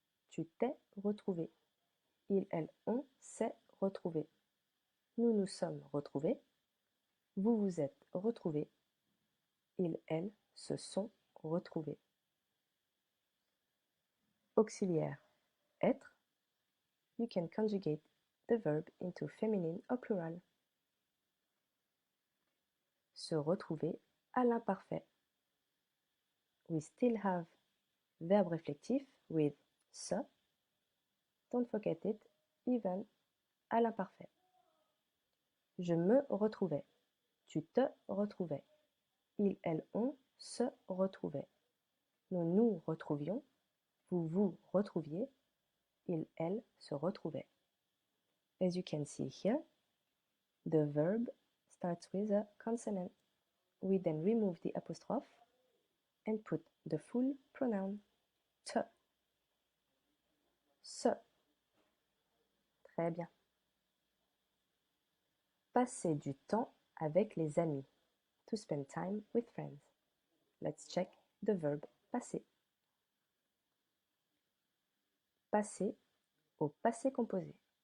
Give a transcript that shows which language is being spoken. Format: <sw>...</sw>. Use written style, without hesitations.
<fr>Tu t'es retrouvé. Ils, elles, on s'est retrouvé. Nous nous sommes retrouvés. Vous vous êtes retrouvés. Ils, elles se sont retrouvés. Auxiliaire être.</fr> <en>you can conjugate the verb into feminine or plural.</en> <fr>Se retrouver à l'imparfait.</fr> <en>We still have</en> <fr>verbe réflectif</fr> <en>with se. Don't forget it, even</en> <fr>à l'imparfait. Je me retrouvais. Tu te retrouvais. Il, elle, on se retrouvait. Nous nous retrouvions. Vous vous retrouviez. Il, elle se retrouvait.</fr> <en>As you can see here, the verb starts with a consonant. We then remove the apostrophe and put the full pronoun te.</en> <fr>Se. Très bien. Passer du temps avec les amis.</fr> <en>To spend time with friends. Let's check the verb</en> <fr>passer. Passer au passé composé.</fr>